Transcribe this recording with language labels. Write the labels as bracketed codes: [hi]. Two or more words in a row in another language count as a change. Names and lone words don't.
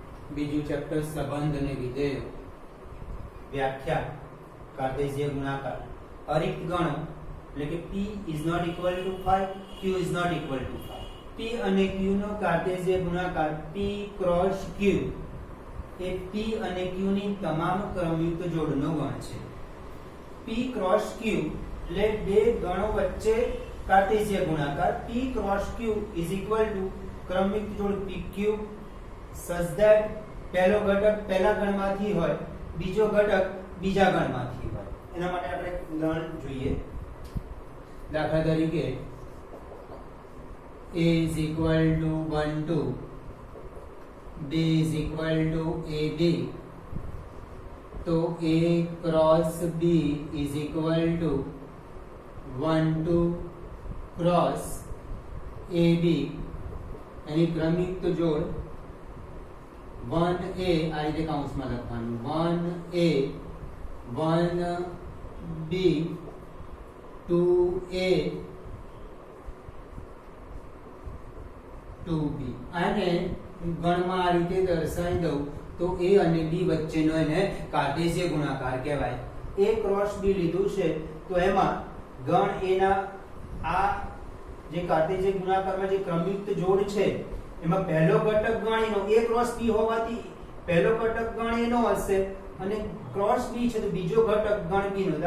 [gu] બીજું ચેપ્ટર સંબંધ અને વિધેયો. વ્યાખ્યા. કાર્ટેશિય ગુણાકાર. અરિક્ત ગણો એટલે કે [en] p is not equal to 5, q is not equal to 5. [gu] p અને q નો કાર્ટેશિય ગુણાકાર p ક્રોસ q એ p અને q ની તમામ ક્રમયુક્ત જોડનો ગણ છે. p ક્રોસ q એટલે બે ગણો વચ્ચે કાર્ટેશિય ગુણાકાર p ક્રોસ q [en] is equal to [gu] ક્રમયુક્ત જોડ pq [en] such that [gu] પહેલો ઘટક પહેલા ગણમાંથી હોય, બીજો ઘટક બીજા ગણમાંથી હોય. એના માટે આપણે ઉદાહરણ જોઈએ. દાખલા તરીકે [en] a is equal to 1 2, b is equal to ab, તો a cross b is equal to 1 2 cross ab. [gu] એની ક્રમયુક્ત જોડ 1a આ રીતે કૌંસમાં લખવાનું 1a 1b 2a 2b. આને ગણમાં આ રીતે દર્શાવી દઉં તો a અને b વચ્ચેનો એને કાર્ટેશિય ગુણાકાર કહેવાય. a ક્રોસ b લીધું છે તો એમાં ગણ a ના આ જે કાર્ટેશિય ગુણાકારમાં જે ક્રમયુક્ત જોડ છે એમાં પહેલો ઘટક ગણ એનો a ક્રોસ b હોવાથી પહેલો ઘટક ગણ એનો હશે અને ક્રોસ b છે તો બીજો ઘટક ગણ b નો.